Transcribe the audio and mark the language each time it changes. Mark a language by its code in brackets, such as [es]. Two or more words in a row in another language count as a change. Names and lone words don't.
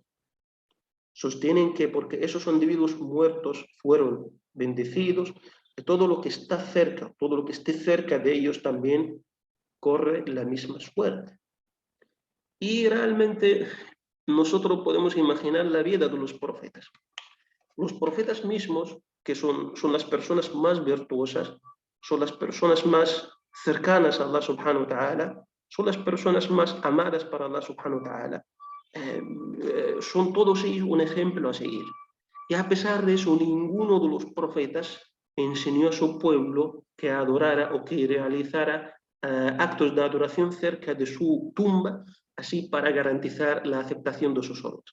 [es] Sostienen que porque esos individuos muertos fueron bendecidos, que todo lo que está cerca, todo lo que esté cerca de ellos también corre la misma suerte. Y realmente nosotros podemos imaginar la vida de los profetas. Los profetas mismos, que son las personas más virtuosas, son las personas más cercanas a Allah [ar] سبحانه وتعالى, [es] son las personas más amadas para Allah [ar] سبحانه وتعالى. [es] Son todos ellos un ejemplo a seguir. Y a pesar de eso, ninguno de los profetas enseñó a su pueblo que adorara o que realizara actos de adoración cerca de su tumba, así para garantizar la aceptación de sus obras.